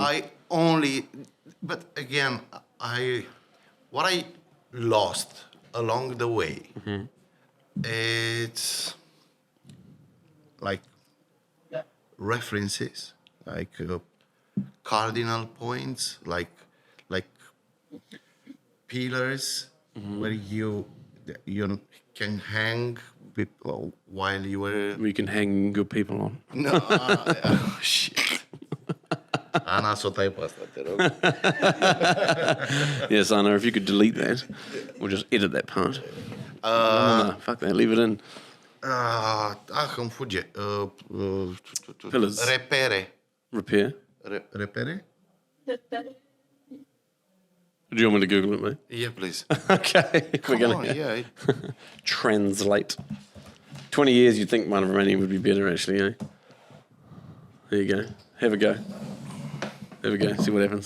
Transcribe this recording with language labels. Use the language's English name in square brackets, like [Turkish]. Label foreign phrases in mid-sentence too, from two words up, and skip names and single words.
[English] But again, what I lost along the way, it's like references, like cardinal points, like pillars where you can hang while you were. We can hang good people on. No, shit. [Romanian] Ana, să o tai pe asta, te rog. [English] Yes, I know. If you could delete that, or just edit that part. No, fuck that. Leave it in. [Romanian] Îmi fuge. [English] Pillars. [Romanian] Repere. [English] Repair. [Romanian] Repere? [English] Do you want me to Google it, mate? Yeah, please. Okay. Come on, yeah. Translate. 20 years, you'd think modern Romanian would be better, actually, eh? There you go. Have a go. There we go. See what happens.